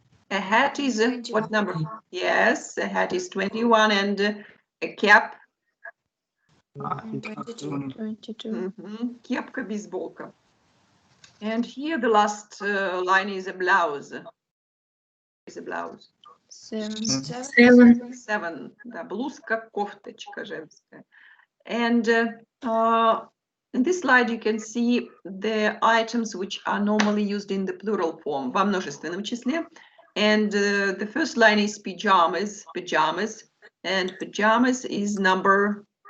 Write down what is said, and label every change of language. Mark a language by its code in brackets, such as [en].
[en] A hat is what number? Yes, a hat is 21, and a cap. 22. [ru] Кепка, бейсболка. [en] And here the last line is a blouse. Is a blouse. 7. 7. [ru] Да, блузка, кофточка женская. [en] And in this slide you can see the items which are normally used in the plural form, [ru] во множественном числе. [en] And the first line is pajamas, and pajamas is number